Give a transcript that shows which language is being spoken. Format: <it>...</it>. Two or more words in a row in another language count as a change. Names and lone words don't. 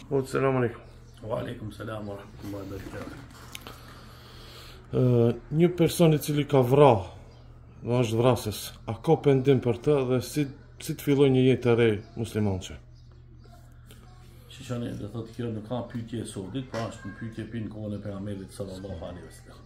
<ar>السلام عليكم. وعليكم السلام ورحمة الله وبركاته.</ar> <sq>Një person I cili ka vrarë, dhe është vrasës, a ka pendim për të dhe si të filloj një jetë e re muslimançe? Shishani, dhe thotë kjo nuk ka pyetje e sodit, pra është një pyetje për në kohën e pejgamberit</sq> <ar>صلى الله عليه وسلم.</ar>